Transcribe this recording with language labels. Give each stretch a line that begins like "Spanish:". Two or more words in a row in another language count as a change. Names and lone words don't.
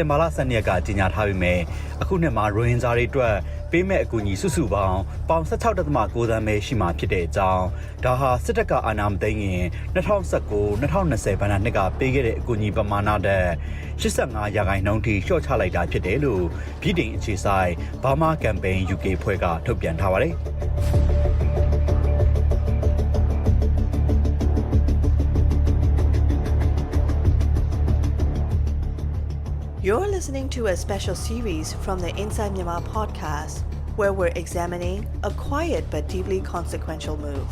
Burmese: တင်ဘာလ12ရက်ကကြေညာထားပေမဲ့အခုနှစ်မှာရိုဟင်ဂျာတွေအတွက်ပေးမဲ့အကူအညီစုစုပေါင်းပေါင်16.9သန်းပဲရှိမှဖြစ်တဲ့အကြောင်းဒါဟာစစ်တပ်ကအာဏာမသိမ်းခင်2019-2020ဘဏ္ဍာနှစ်ကပေးခဲ့တဲ့အကူအညီပမာဏတဲ့85%ထိလျှော့ချလိုက်တာဖြစ်တယ်လို့ဗြိတိန်အခြေစိုက်ဘာမာကမ်ပိန်း UK ဖွဲ့ကထုတ်ပြန်ထားပါတယ်။
English: You're listening to a special series from the Inside Myanmar podcast, where we're examining a quiet but deeply consequential move.